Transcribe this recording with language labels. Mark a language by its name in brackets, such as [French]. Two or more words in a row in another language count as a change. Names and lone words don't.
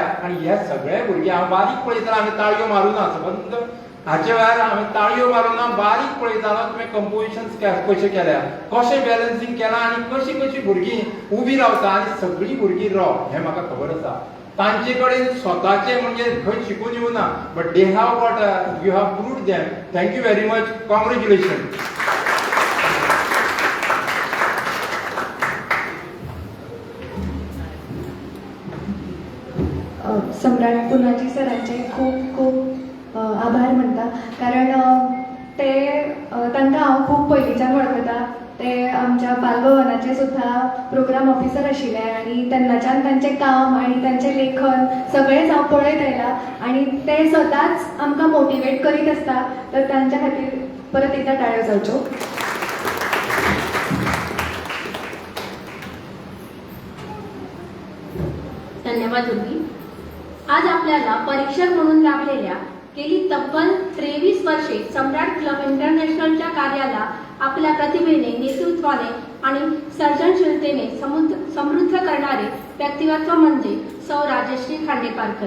[Konkani] आनी हे सगळे भुरगे हांव बारीक पळयताना हांवें ताळयो मारूना संबंद हाचे वेळार हांवें ताळयो मारूना बारीक पळयतालो तुवें कंपोजिशन्स कशें केल्या, कशें बॅलन्सिंग केलां आनी कशीं कशीं भुरगीं उबीं रावता आनी सगळीं भुरगीं हें म्हाका खबर आसा. तांचे कडेन स्वताचे म्हणजे खंय शिकून येवना [English] but they have what you have proved them. thank you very much. कॉंग्रॅच्युलेशन. [Konkani] सम्राट पुनाजी सरांचे खूप खूप आभार म्हणटा कारण तांकां हांव खूब पयलींच्यान वळखता. ते आमच्या बालभवनाचे सुद्धा प्रोग्राम ऑफिसर आशिल्ले आनी तेन्नाच्यान तांचें काम आनी तांचें लेखन सगळेंच हांव पळयत आयलां आनी ते सदांच आमकां मोटिवेट करीत आसता. तर तांच्या खातीर परत एकदा ताळयो जावच्यो. धन्यवाद उर्वी. [Marathi] आज आपल्याला परीक्षक म्हणून लाभलेल्या गेली तब्बल 23 वर्षे सम्राट क्लब इंटरनॅशनलच्या कार्याला आपल्या प्रतिभेने, नेतृत्वाने आणि सर्जनशीलतेने समृद्ध करणारे व्यक्तिमत्व म्हणजे सौ राजश्री खांडेपारकर.